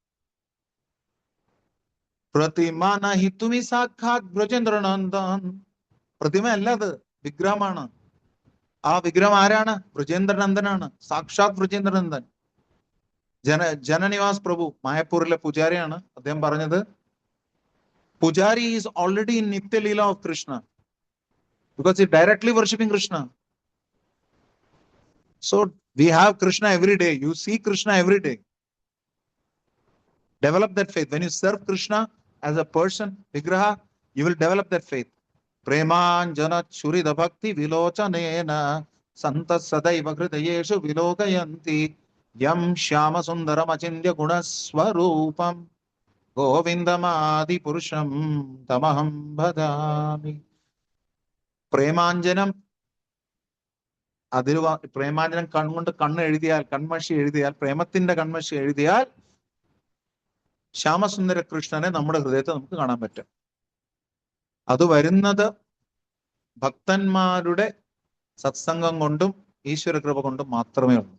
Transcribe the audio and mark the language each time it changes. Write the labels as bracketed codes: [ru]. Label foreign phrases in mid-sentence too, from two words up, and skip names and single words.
[bn] প্রতিমা নহিতুমি সাক্ষাৎ ব্রজেন্দ্রনন্দন. [ml] പ്രതിമ അല്ല, അത് വിഗ്രഹമാണ്. ആ വിഗ്രഹം ആരാണ്? ബ്രജേന്ദ്രനന്ദനാണ്, [bn] সাক্ষাৎ ব্রজেন্দ্রনন্দন. [ml] ജനനിവാസ് പ്രഭു മായപ്പൂരിലെ പൂജാരിയാണ്. അദ്ദേഹം പറഞ്ഞത്, [en] Pujari is already in [sa] नित्य लीला [en] of Krishna because he's directly worshipping Krishna. So we have Krishna every day. You see Krishna every day. Develop that faith. When you serve Krishna as a person, Vigraha, you will develop that faith. [sa] प्रेमाञ्जन छुरित भक्ति विलोचनेन सन्त सदैव हृदयेषु विलोकयन्ति यं श्याम सुन्दरं अचिन्त्य गुणस्वरूपं गोविन्दमादि पुरुषं तमहं भजामि. [ml] പ്രേമാഞ്ജനം അതിൽ പ്രേമാഞ്ജനം കൺകൊണ്ട് കണ്ണ് എഴുതിയാൽ, കൺമഷി എഴുതിയാൽ, പ്രേമത്തിന്റെ കൺമഷി എഴുതിയാൽ ശ്യാമസുന്ദര കൃഷ്ണനെ നമ്മുടെ ഹൃദയത്തെ നമുക്ക് കാണാൻ പറ്റും. അത് വരുന്നത് ഭക്തന്മാരുടെ സത്സംഗം കൊണ്ടും ഈശ്വര കൃപ കൊണ്ടും മാത്രമേ ഉള്ളൂ.